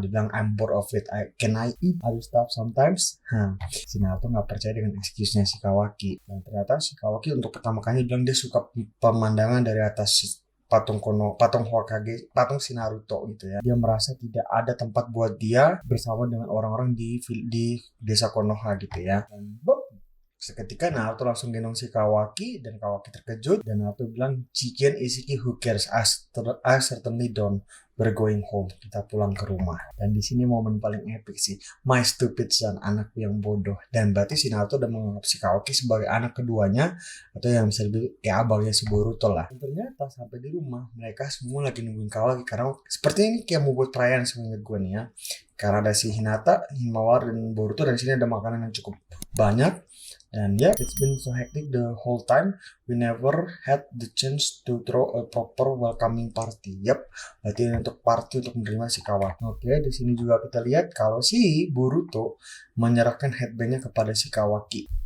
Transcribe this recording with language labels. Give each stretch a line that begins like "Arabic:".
Indonesian: Dia bilang
English: I'm bored of it. Can I eat other stuff sometimes?
Indonesian: Si Naruto nggak percaya dengan excuse-nya si Kawaki. Dan ternyata si Kawaki untuk pertama kali bilang dia suka pemandangan dari atas patung Hokage, patung si Naruto gitu ya. Dia merasa tidak ada tempat buat dia bersama dengan orang-orang di desa Konoha gitu ya. Dan seketika Naruto langsung gendong si Kawaki, dan Kawaki terkejut, dan Naruto bilang Chiken Isiki
English: who cares, I certainly don't, we're going home,
Indonesian: kita pulang ke rumah. Dan di sini momen paling epic sih,
English: my stupid son,
Indonesian: anakku yang bodoh. Dan berarti si Naruto udah menganggap si Kawaki sebagai anak keduanya, atau yang bisa lebih kayak abangnya si Boruto lah. Dan ternyata sampai di rumah mereka semua lagi nungguin Kawaki, karena sepertinya ini kayak mau buat perayaan semuanya gue nih ya. karena ada si Hinata, Himawari, dan Boruto, dan sini ada makanan yang cukup banyak. Dan ya,
English: it's been so hectic the whole time. We never had the chance to throw a proper welcoming party.
Indonesian: Yap, berarti untuk party untuk menerima si Kawaki. Oke, di sini juga kita lihat kalau si Boruto menyerahkan headbandnya kepada si Kawaki.